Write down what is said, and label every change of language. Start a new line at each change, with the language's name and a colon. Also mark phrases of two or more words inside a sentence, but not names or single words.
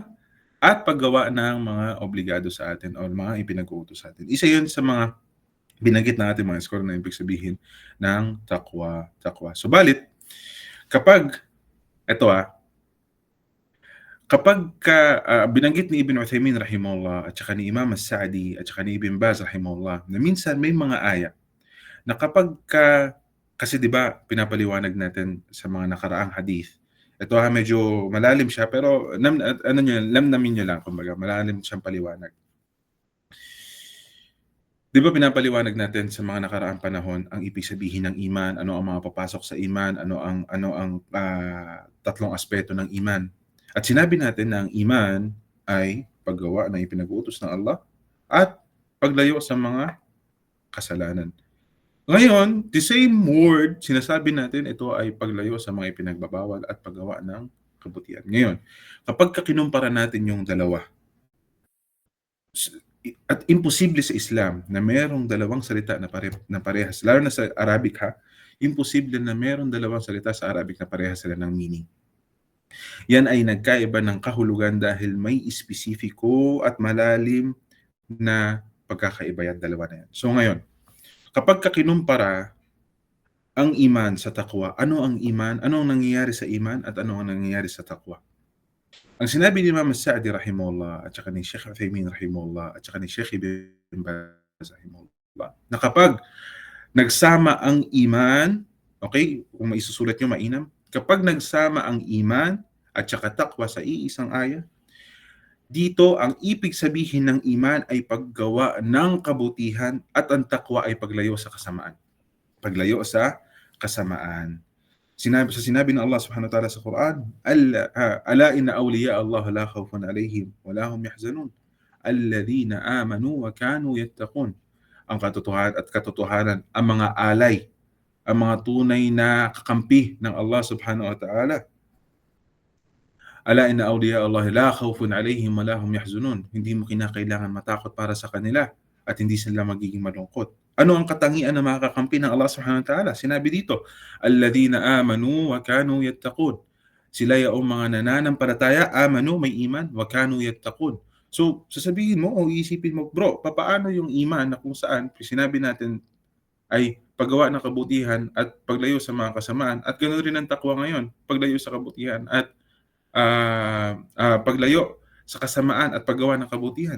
Filipino: At paggawa ng mga obligado sa atin o mga ipinag-uutos sa atin. Isa yun sa mga binanggit na ating mga scholar na ibig sabihin ng takwa. Subalit, kapag binanggit ni Ibn Uthaymin rahimahullah at saka ni Imam As-Sa'di at saka ni Ibn Baz rahimahullah na minsan may mga aya na kapag kasi 'di ba pinapaliwanag natin sa mga nakaraang hadith. Ito medyo malalim siya pero lamnamin niyo lang, kumbaga malalim siyang paliwanag. 'Di ba pinapaliwanag natin sa mga nakaraang panahon ang ibig sabihin ng iman, ano ang mga papasok sa iman, ano ang tatlong aspeto ng iman. At sinabi natin na ang iman ay paggawa ng ipinag-uutos ng Allah at paglayo sa mga kasalanan. Ngayon,
English: the same word,
Filipino: sinasabi natin ito ay paglayo sa mga ipinagbabawal at paggawa ng kabutihan. Ngayon, kapag kinumpara natin yung dalawa, at imposible sa Islam na mayroong dalawang salita na parehas, lalo na sa Arabic imposible na mayroong dalawang salita sa Arabic na parehas sila ng meaning. Yan ay nagkaiba ng kahulugan dahil may espesifiko at malalim na pagkakaiba yan dalawa na yan. So ngayon, Kapagka kinumpara ang iman sa takwa, ano ang iman, ano ang nangyayari sa iman at ano ang nangyayari sa takwa? Ang sinabi ni Imam As-Sa'di rahimahullah at saka ni Sheikh Uthaymeen rahimahullah at saka ni Sheikh Ibn Baz rahimahullah, na kapag nagsama ang iman, okay, kung maisusulat nyo mainam, kapag nagsama ang iman at saka takwa sa iisang aya, dito ang ibig sabihin ng iman ay paggawa ng kabutihan at ang takwa ay paglayo sa kasamaan. Paglayo sa kasamaan. Sinabi ng Allah
Arabic: سبحانه وتعالى
Filipino: sa Quran,
Arabic: ألا إن أولياء الله لا خوف عليهم ولا هم يحزنون الذين آمنوا وكانوا يتقون.
Filipino: Ang katotohanan, ang mga alay, ang mga tunay na kakampi ng Allah
Arabic: سبحانه وتعالى. ألا إن أولياء الله لا خوف عليهم ولا هم يحزنون.
Filipino: Hindi mo kinakailangan matakot para sa kanila at hindi sila magiging malungkot. Ano ang katangian ng mga kakampi ng Allah
Arabic: سبحانه وتعالى?
Filipino: Sinabi dito,
Arabic: الذين آمنوا وكانوا يتقون.
Filipino: Sila yung mga nananampalataya, amanu, may iman,
Arabic: وكانوا يتقون.
Filipino: So, sasabihin mo o iisipin mo, bro, papaano yung iman na kung saan sinabi natin ay paggawa ng kabutihan at paglayo sa mga kasamaan, at ganoon rin ang takwa ngayon, paglayo sa kabutihan at paglayo sa kasamaan at paggawa ng kabutihan.